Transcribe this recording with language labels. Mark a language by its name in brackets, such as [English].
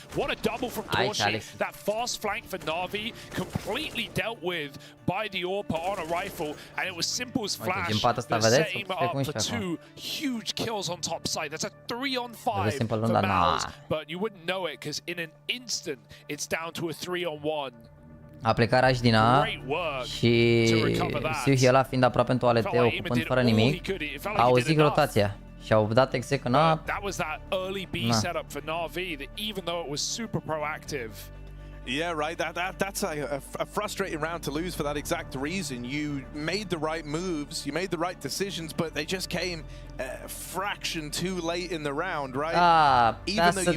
[English] What a double from Torshi. That fast flank for NaVi completely dealt with by the AWP on a rifle, and it was Simple's flash that set him up for 2 huge kills on top side. That's a 3-on-5 for MOUZ, but you wouldn't know it because in an instant, it's down to a 3-on-1. [Romanian] A plecat Raș din A și Siuhi ăla fiind aproape în toalete, ocupând fără nimic, a auzit rotația și au dat exec în A. [English] That was that early B setup for NaVi that even though it was super proactive. Yeah, right. That's a frustrating round to lose for that exact reason. You made the right moves, you made the right decisions, but they just came a fraction too late in the round, right?